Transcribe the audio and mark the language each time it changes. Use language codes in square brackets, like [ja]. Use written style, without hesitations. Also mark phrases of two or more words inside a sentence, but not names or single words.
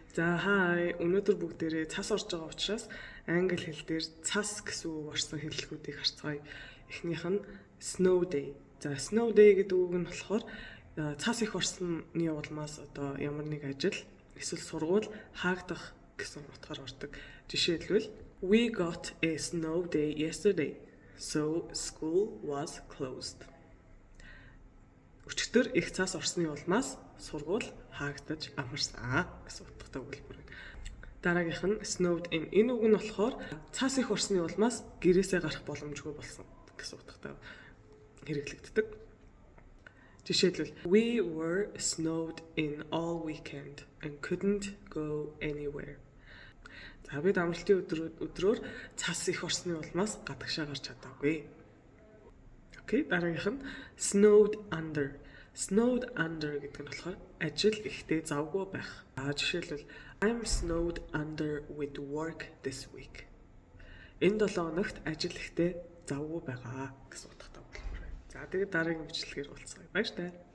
[mn] За хай өнөөдөр бүгдээрээ цас орж байгаа учраас англи хэл дээр цас гэсэн үг орсон хэллэгүүдийг харцгаая. Эхнийх нь [en] snow day. [mn] За [en] snow day [mn] гэдэг үг нь болохоор цас их орсны улмаас одоо ямар нэг ажил эсвэл сургууль хаагдах гэсэн утгаар ордог. [en] Жишээлбэл we got a snow day yesterday. So school was closed. [mn] Өчигдөр их цас орсны улмаас сургууль хаагдаж амарсан гэсэн утгатай өгүүлбэр байна. Дараагийнх нь [en] snowed in. [mn] Энэ үг нь болохоор цас их орсны улмаас гэрээсээ гарах боломжгүй болсон гэсэн утгатай хэрэглэгддэг. [en] Жишээлбэл we were snowed in all weekend and couldn't go anywhere. [mn] За бид амралтын өдрөөр цас их орсны улмаас гадагшаа гарч чадаагүй. Окей, дараагийнх нь [en] snowed under. Snowed under [mn] гэдэг нь болохоор ажил ихтэй завгүй байх. [en] Жишээлбэл I'm snowed under with work this week. [mn] Энэ 7 хоногт ажил ихтэй завгүй байгаа гэсэн утгатай байна. За тэгээд дараагийн бичлэгээр уулзъя. Баяр таа.